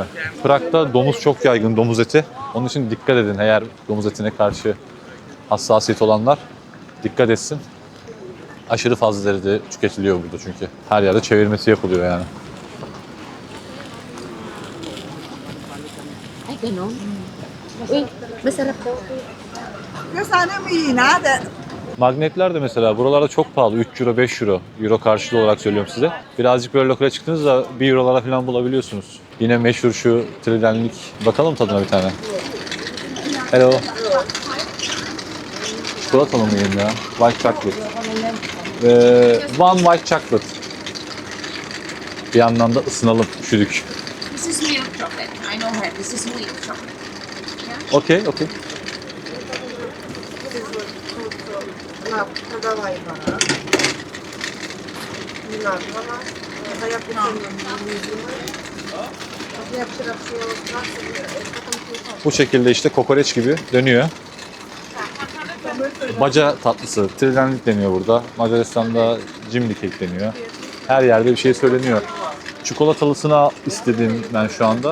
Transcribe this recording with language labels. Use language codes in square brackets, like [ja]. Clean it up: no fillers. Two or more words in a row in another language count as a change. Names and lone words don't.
[tr] Prag'da domuz çok yaygın, domuz eti. Onun için dikkat edin eğer domuz etine karşı hassasiyet olanlar dikkat etsin. Aşırı fazla derecede tüketiliyor burada çünkü. Her yerde çevirmesi yapılıyor yani. [tl] Ay, ganon. Uy, masarap daw. Kaya sana may hina. [tr] Magnetler de mesela buralarda çok pahalı. 3 euro, 5 euro. Euro karşılığı olarak söylüyorum size. Birazcık böyle lokale çıktığınızda 1 eurolara falan bulabiliyorsunuz. Yine meşhur şu tridenlik. Bakalım tadına bir tane. Hello. Çikolatalı mıyım ya? [en] White chocolate. One white chocolate. [tr] Bir yandan da ısınalım, üşüdük. [en] This is milk chocolate. I know her. This is milk chocolate. Okey, okey. [tl] Nagaway ba? Nilag wala. Kaya po [tr] Bu şekilde işte kokoreç gibi dönüyor. Baca tatlısı, tridenlik deniyor burada. Macaristan'da cimri kek deniyor. Her yerde bir şey söyleniyor. Çikolatalısına istedim ben şu anda.